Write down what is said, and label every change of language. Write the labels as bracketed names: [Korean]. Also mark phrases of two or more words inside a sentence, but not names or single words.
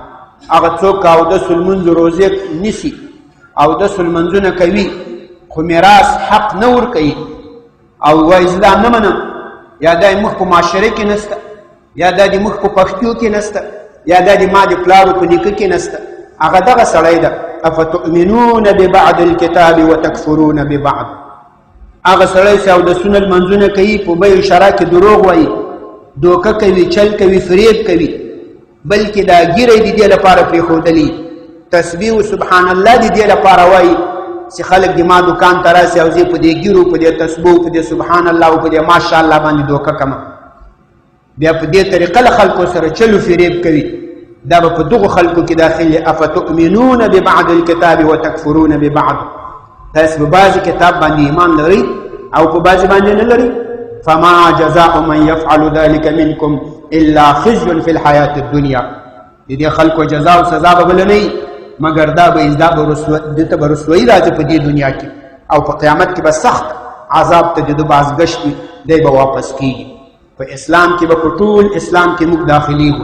[Pashto] هغه څوک اودس لمونځ روزې نیسي، اودس لمونځونه کوي خو میراث حق نه ورکوي او وایي زه دا نه منم، یا دا موږ په معاشره کې نسته، یا دا د موږ په پښتو کې نسته، یا دا د ما د پلارو په نیکه کې نسته، هغه دغه سړی ده. [Arabic] افتؤمنون ببعض الکتاب وتکفرون ببعض. [Pashto] هغه سړی چې اودسونه لمونځونه کوي په بیع شرا کې دروغ وایي، دوکه کوي، چل کوي، فریب کوي، بلکې دا ګیره د دې لپاره پرېښودلي، تسبیح و [Arabic] سبحان الله [Pashto] د دې لپاره وایي چې خلک د ما دکان ته راسي او زه په دې ګیرو، په دې تسبیح، په دې [Arabic] سبحان الله [Pashto] او په دې ماشاءالله باندې دوکه کمه. بیا په دې طریقه له خلکو سره چلو فریب کوي، دا به په دغو خلکو کې داخلي. [Arabic] افتؤمنون ببعض الکتاب وتکفرون ببعض. [Pashto] تاسو په بعضې کتاب باندې ایمان لرئ او په بعضې باندې نه لرئ. [Arabic] فما جزاء من يفعل ذلك منكم الا خزي في الحیات الدنیا. [Pashto] د دې خلکو جزا او سزا به بله نه وي مګر دا به دته به رسوایي راځي په دې دنیا کې، او په قیامت کې به سخت عذاب ته د ده بازګشت وي، دی به واپس کېږي. په اسلام کې به په ټول اسلام کې موږ داخلیږو.